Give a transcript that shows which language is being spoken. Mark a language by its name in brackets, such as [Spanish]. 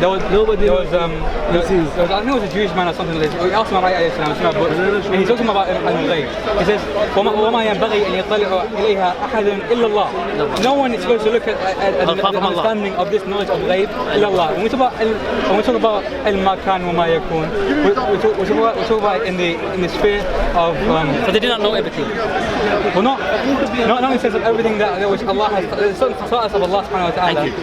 [English] Nobody was I think it was a Jewish man or something like this. He asked Imam Ali and he's talking about al-ghaib. [Arabic] He says, وما ينبغي أن يطلع إليها أحد إلا الله. [English] No one is supposed to look at the understanding of this knowledge of ghaib إلا Allah. When we talk about al-ma kan wa ma yakun, we talk about it in the sphere of. So they did not know everything. Well, not in the sense of everything that which Allah has. There's certain khasa'is of Allah subhanahu wa ta'ala.